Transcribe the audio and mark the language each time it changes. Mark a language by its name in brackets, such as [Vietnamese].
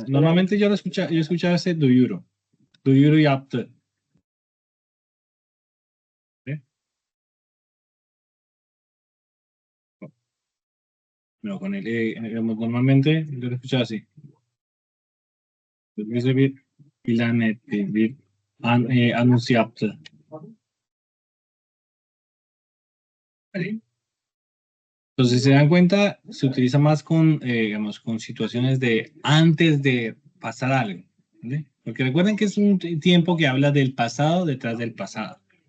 [Spanish] normalmente yo escuchaba ese duyuru. [Turkish] Duyuru yaptı. [Spanish] ¿Sí? Pero con él, normalmente yo lo escuchaba así. [Turkish] Bize bir ilan etti, bir anons yaptı. [Spanish] ¿Vale? Entonces, si se dan cuenta, se utiliza más con, digamos, con situaciones de antes de pasar algo. ¿Vale? Porque recuerden que es un tiempo que habla del pasado detrás del pasado.